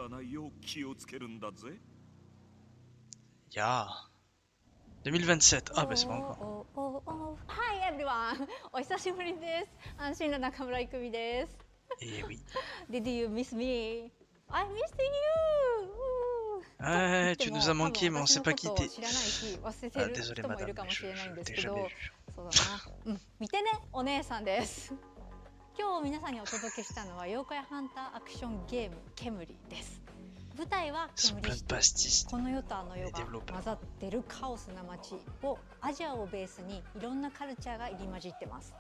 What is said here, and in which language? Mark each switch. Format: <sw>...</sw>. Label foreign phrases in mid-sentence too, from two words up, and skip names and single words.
<fr>Ya. 2027. Ah bah c'est pas encore.</fr> <en>Hi everyone!</en> <ja>お久しぶりです。安心の中村郁美です。</ja> <fr>Eh oui.</fr> <en>Did you miss me? I missed you!</en> <fr>Ouais, tu nous as manqué, mais on sait pas qui t'es.</fr> <ja>知らないし、忘れて</ja> <fr>Ah,</fr> <ja>る</ja> <fr>désolé</fr> <ja>人もいる</ja> <fr>madame,</fr> <ja>かも</ja> <fr>mais</fr> <ja>しれないん</ja> <fr>je</fr> <ja>ですけ</ja> <fr>t'ai</fr> <ja>ど</ja> <fr>jamais vu.、</fr> <ja>そうだな。見てね、お姉さんです。今日皆さんにお届けしたのは妖怪ハンターアクションゲームケムリです。舞台はケムリシティ。この世とあの世が混ざってるカオスな街をアジアをベースにいろんなカルチャーが入り混じってます。</ja>